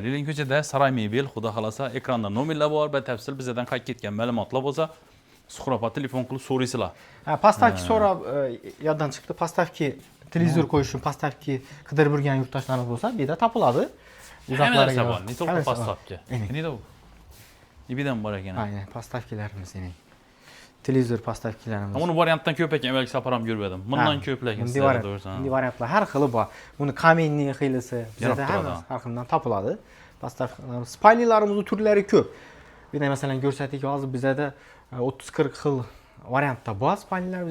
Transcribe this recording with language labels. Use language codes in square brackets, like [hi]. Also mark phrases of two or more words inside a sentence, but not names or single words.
[uz] Lekin ko'chada Saray Mebel, xudo xolasa ekranda nomerlar bor, batafsil bizdan qaytib ketgan ma'lumotlar bo'lsa, Suhrapa telefon qilib so'raysizlar. Ha, pastavki so'rab yoddan chiqdi. Pastavki televizor qo'yish uchun pastavki qidirib yurgan yurtdoshlarimiz bo'lsa, bu yerda topiladi. Uzoqlarga bor. Ne to'g'ri pastavki. Aynen. Neda u? Ibidan bor ekan. Aynen, pastavkilarimiz yine. Televizor pastavkilarimiz. Uni variantdan ko'p ekan, balki safaram yurmadim. Bundan ko'p lekin sizlarda to'g'risi. Bunday variantlar har xili bor. Buni kamenniy xilisi, bizda Yarab turadi. har xildan topiladi. Pastavkilarimiz, spaylilarimizning turlari ko'p. Bir de masalan ko'rsatdik, hozir bizda 30-40 xil variantda bor spaylilarimiz.